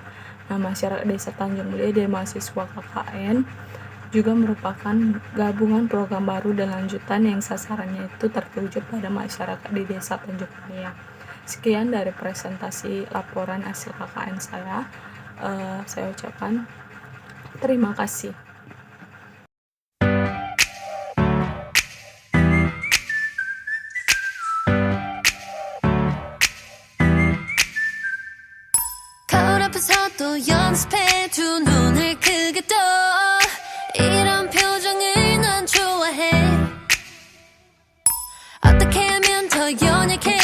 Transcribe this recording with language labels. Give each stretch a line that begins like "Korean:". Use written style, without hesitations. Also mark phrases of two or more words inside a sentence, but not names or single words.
Indonesian: Nah, masyarakat Desa Tanjung Mulia dan mahasiswa KKN juga merupakan gabungan program baru dan lanjutan yang sasarannya itu tertuju pada masyarakat di Desa Tanjung Mulia. Sekian dari presentasi laporan hasil KKN saya ucapkan terima kasih.
Korean: 거울 앞에서 또 연습해 두 눈을 크게 떠 이런 표정을 난 좋아해 어떻게 하면 더 연약